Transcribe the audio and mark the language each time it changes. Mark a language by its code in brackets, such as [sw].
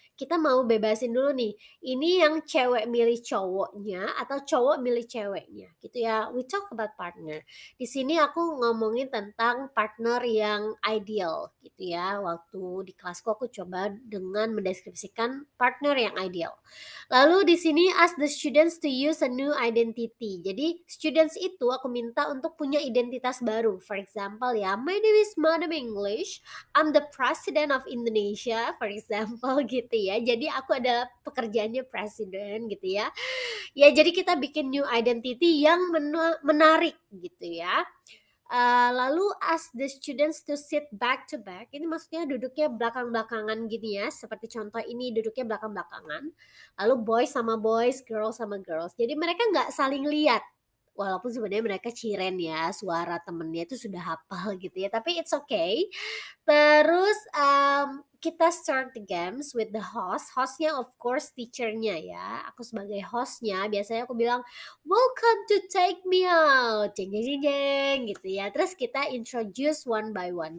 [id] Kita mau bebasin dulu nih, ini yang cewek milih cowoknya atau cowok milih ceweknya gitu ya. [en] We talk about partner. [id] Di sini aku ngomongin tentang partner yang ideal gitu ya. Waktu di kelasku aku coba dengan mendeskripsikan partner yang ideal. Lalu di sini [en] ask the students to use a new identity. [id] Jadi students itu aku minta untuk punya identitas baru. [en] For example ya, my name is Madam English. I'm the president of Indonesia, for example [id] gitu ya. Jadi aku adalah pekerjaannya presiden gitu ya. Ya jadi kita bikin [en] new identity [id] yang menarik gitu ya. Lalu [en] ask the students to sit back to back. [id] Ini maksudnya duduknya belakang-belakangan gini ya. Seperti contoh ini duduknya belakang-belakangan. Lalu boys sama boys, girls sama girls. Jadi mereka nggak saling lihat. Walaupun sebenarnya mereka ciren ya, suara temennya itu sudah hafal gitu ya. Tapi [en] it's okay. [id] Terus kita [en] start the games with the host. Hostnya of course teachernya ya. [id] Aku sebagai hostnya biasanya aku bilang [en] welcome to take me out, [id] jeng jeng jeng jeng gitu ya. Terus kita [en] introduce one by one.